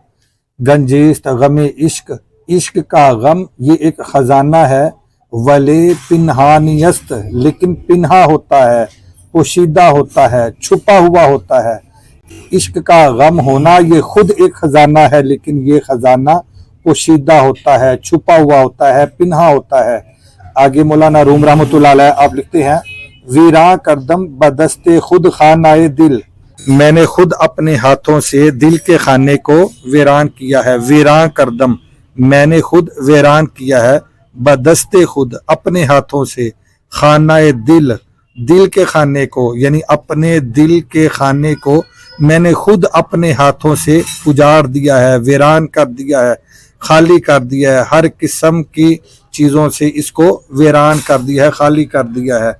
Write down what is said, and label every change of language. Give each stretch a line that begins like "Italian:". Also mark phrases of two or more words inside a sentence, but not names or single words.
Persian: گنجیست غم عشق
Urdu: عشق کا غم یہ ایک خزانہ ہے،
Persian: ولے پنہانیست
Urdu: لیکن پنہا ہوتا ہے، پوشیدہ ہوتا ہے، چھپا ہوا ہوتا ہے۔ عشق کا غم ہونا یہ خود ایک خزانہ ہے لیکن یہ خزانہ پوشیدہ ہوتا ہے، چھپا ہوا ہوتا ہے، پنہا ہوتا ہے۔ آگے مولانا روم رحمۃ اللہ علیہ آپ لکھتے ہیں:
Persian: ویراں کردم بدست خود خانائے دل،
Urdu: میں نے خود اپنے ہاتھوں سے دل کے خانے کو ویران کیا ہے۔
Persian: ویراں کردم
Urdu: میں نے خود ویران کیا ہے،
Persian: بدست خود
Urdu: اپنے ہاتھوں سے،
Persian: خانائے دل
Urdu: دل کے خانے کو، یعنی اپنے دل کے خانے کو میں نے خود اپنے ہاتھوں سے اجاڑ دیا ہے، ویران کر دیا ہے، خالی کر دیا ہے، ہر قسم کی چیزوں سے اس کو ویران کر دیا ہے، خالی کر دیا ہے۔